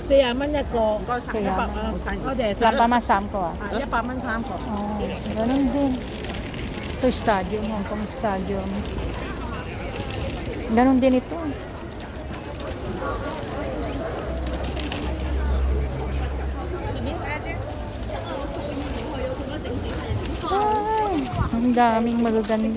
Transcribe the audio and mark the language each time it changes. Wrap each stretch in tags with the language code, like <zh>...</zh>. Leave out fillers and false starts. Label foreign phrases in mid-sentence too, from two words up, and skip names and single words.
<yue>40 蚊一個，</yue> <tl>Kaya,</tl> <yue>我哋係</yue> <tl>Lapamasam ko ah.</tl> <yue>100蚊3個。</yue> <tl>Oh, ganun din. Ito stadium, Hong Kong Stadium. Ganun din ito. Ay, ang daming magaganda.</tl>